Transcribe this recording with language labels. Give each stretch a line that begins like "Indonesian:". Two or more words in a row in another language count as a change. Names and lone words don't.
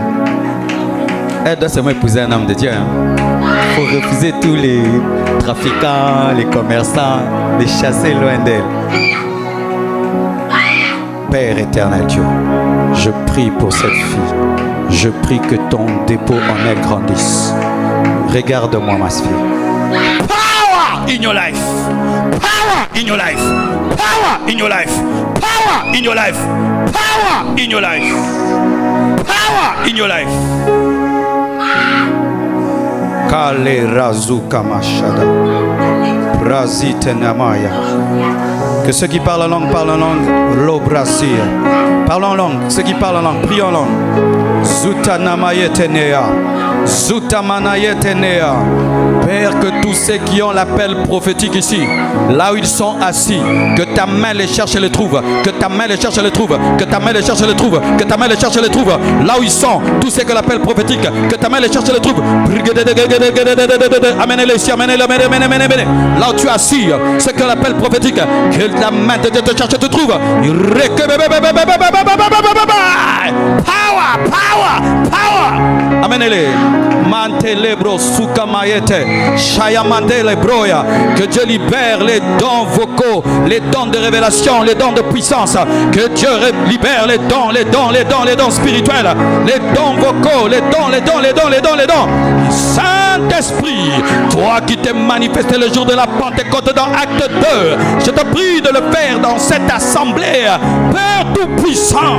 French: Elle doit seulement épouser un homme de Dieu. Il faut refuser tous les trafiquants, les commerçants, les chasser loin d'elle. Père éternel Dieu, je prie pour cette fille. Je prie que ton dépôt en elle grandisse. Regarde-moi ma fille.
English: Power in your life. Power in your life. Power in your life. Power in your life. Power in your life. Power in your life. Kale razu kamashada. Brazite Namaya.
French: Que ceux qui parlent en langue parlent en langue. Lo Brasil. Parlons en langue. Ceux qui parlent en langue, prions en langue. Zuta Namayetenea. Zuta Manayetenea. Père, que tous ceux qui ont l'appel prophétique ici, là où ils sont assis, que ta main les cherche et les trouve. Que ta main les cherche et les trouve. Que ta main les cherche et les trouve. Que ta main les cherche et les trouve. Là où ils sont, tous ceux qui ont l'appel prophétique, que ta main les cherche et les trouve. Amenez-les ici, amenez-les. Là où tu es assis, ceux qui ont l'appel prophétique, que la main de Dieu te cherche et te trouve.
English: Power, power, power.
French: Amenez-les. Mantelebro sukamayete. Shayamandele broya. Que Dieu libère les dons vocaux, les dons de révélation, les dons de puissance. Que Dieu libère les dons spirituels, les dons vocaux, les dons. Saint-Esprit, toi qui t'es manifesté le jour de la Pentecôte dans Acte 2, je te prie de le faire dans cette assemblée, Père Tout-Puissant.